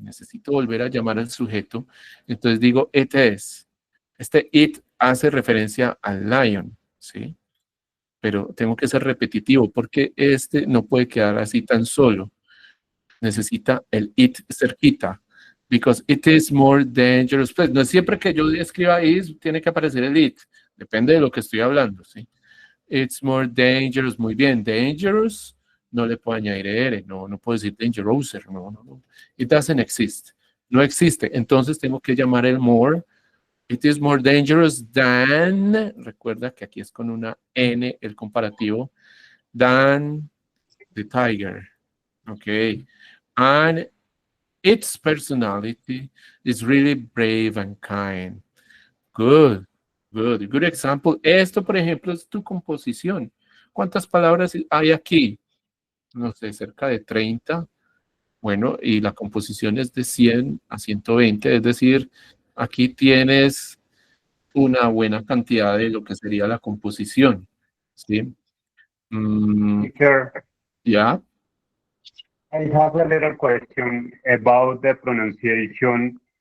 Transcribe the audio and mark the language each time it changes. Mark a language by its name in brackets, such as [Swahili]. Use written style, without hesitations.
[Spanish] Necesito volver a llamar al sujeto. Entonces digo it is. Este it hace referencia al lion, ¿sí? Pero tengo que ser repetitivo porque este no puede quedar así tan solo. Necesita el it cerquita. [English] Because it is more dangerous. [Spanish] Pues no es siempre que yo escriba is, tiene que aparecer el it. Depende de lo que estoy hablando, ¿sí? [English] It's more dangerous. [Spanish] Muy bien. Dangerous. No le puedo añadir R. No puedo decir dangerouser. No. [English] It doesn't exist. [Spanish] No existe. Entonces tengo que llamar el more. [English] It is more dangerous than. [Spanish] Recuerda que aquí es con una N el comparativo. [English] Than the tiger. Ok. And its personality is really brave and kind. Good. Good example. [Spanish] Esto, por ejemplo, es tu composición. ¿Cuántas palabras hay aquí? No sé, cerca de 30. Bueno, y la composición es de 100 a 120. Es decir, aquí tienes una buena cantidad de lo que sería la composición. ¿Sí? [English] Teacher, [Spanish] ¿Ya? [English] I have a little question about the pronunciation.